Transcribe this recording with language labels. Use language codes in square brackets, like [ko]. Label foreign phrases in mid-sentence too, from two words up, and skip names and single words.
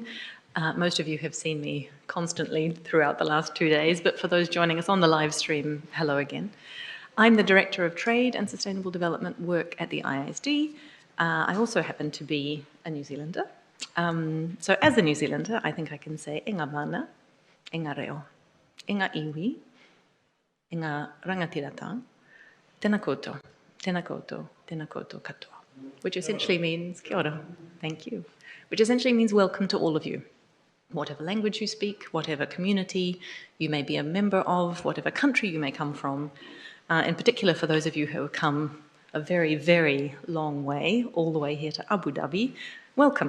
[en] Most of you have seen me constantly throughout the last 2 days, but for those joining us on the live stream, hello again. I'm the Director of Trade and Sustainable Development Work at the IISD. I also happen to be a New Zealander. So as a New Zealander, I think I can say [mi] Inga mana, Inga reo, Inga iwi, Inga rangatirata, tēnā koutou, tēnā koutou, tēnā koutou katoa, [en] which essentially means [mi] kia ora, [en] thank you, which essentially means welcome to all of you. Whatever language you speak, whatever community you may be a member of, whatever country you may come from, in particular for those of you who have come a very, very long way, all the way here to Abu Dhabi, welcome.